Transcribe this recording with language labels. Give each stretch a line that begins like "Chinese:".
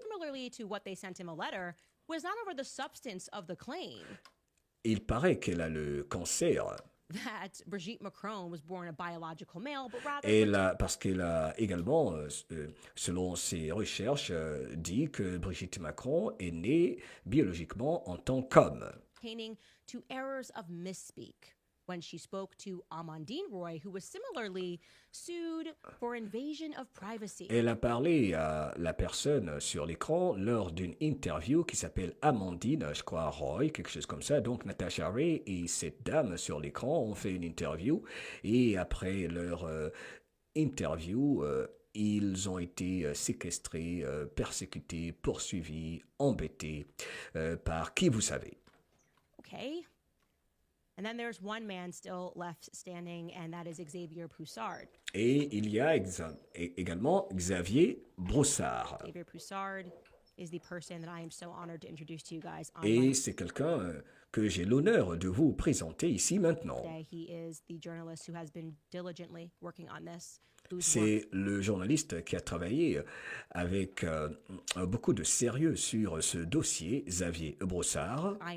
English: Similarly to what they sent him a letter, was not over the substance of the claim.
French: Il paraît qu'elle a le cancer.
English: That Brigitte Macron was born a biological male, but rather
French: parce qu'elle a également, selon ses recherches, dit que Brigitte Macron est née biologiquement en tant qu'homme.
English: Pertaining to errors of misspeak when she spoke to Amandine Roy, who was similarly sued for invasion of privacy.
French: Elle a parlé à la personne sur l'écran lors d'une interview qui s'appelle Amandine, je crois, Roy, quelque chose comme ça. Donc Natasha Ray et cette dame sur l'écran ont fait une interview et après leur interview, ils ont été séquestrés, persécutés, poursuivis, embêtés par qui vous savez.
English: Okay. And then there's one man still left standing, and that is Xavier Poussard.
French: Et il y a également Xavier Broussard.
English: Xavier Poussard is the person that I am so honored to introduce to you guys.
French: Et c'est quelqu'un que j'ai l'honneur de vous présenter ici maintenant.
English: He is the journalist who has been diligently working on this.
French: C'est le journaliste qui a travaillé avec beaucoup de sérieux sur ce dossier, Xavier Broussard.